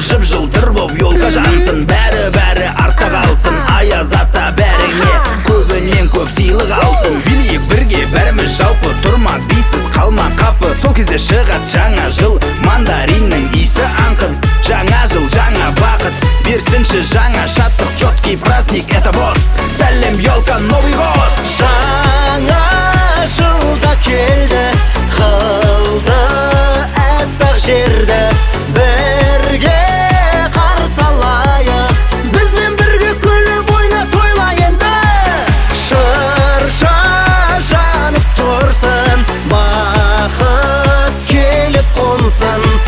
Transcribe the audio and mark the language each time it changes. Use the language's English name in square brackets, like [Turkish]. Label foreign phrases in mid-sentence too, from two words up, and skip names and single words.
[Kazakh] Жып жылтыр боп елка жансын, бәрі, бәрі артта қалсын. Аяз ата бәріңе көбінен көп сыйлық алсын. Билейік бірге бәріміз жалпы, тұрма бейсіз, қалма қапы. Сол кезде шығат жаңа жыл, мандариннің иісі аңқып. Жаңа жыл, жаңа бақыт, берсінші жаңа шаттық. [Russian] Чёткий праздник, это вот. Сәлем, елка, Новый год. [Kazakh] Жаңа жылда келді, қылды аппақ жерді. Бірге қарсы алайық, бізбен бірге күліп ойна тойла енді. Шырша жанып тұрсын, бақыт келіп қонсын.